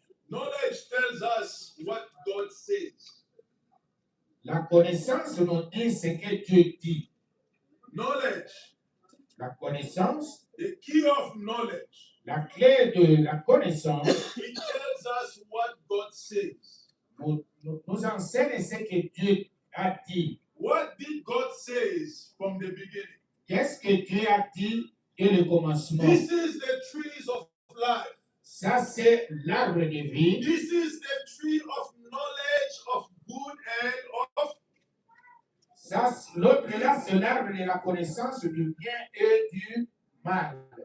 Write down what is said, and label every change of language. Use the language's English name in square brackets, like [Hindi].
[English] Knowledge tells us what God says. [French] La connaissance nous dit ce que Dieu dit. [English] Knowledge, [French] La connaissance, [English] the key of knowledge, [French] la clé de la connaissance, [English] it tells us what God says. [French] nous enseigne ce que Dieu a dit. [English] What did God say from the beginning? [French] Qu'est-ce que Dieu a dit dès le commencement? [English] This is the trees of life. [French] Ça, c'est l'arbre de vie. [English] This is the tree of knowledge of good and of. [French] Ça, l'autre là, c'est l'arbre de la connaissance du bien et du mal.